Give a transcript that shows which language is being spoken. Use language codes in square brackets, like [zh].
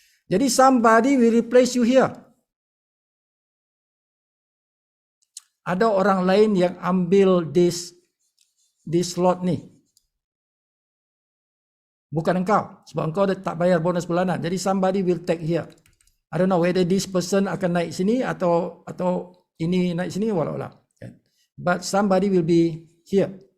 [ms] Jadi [en] somebody will replace you here. [ms] Ada orang lain yang ambil [en] this slot [ms] ni. Bukan engkau. Sebab engkau tak bayar bonus bulanan. Jadi [en] somebody will take here. I don't know whether this person [ms] akan naik sini atau ini naik sini walau-walau. [en] But somebody will be here.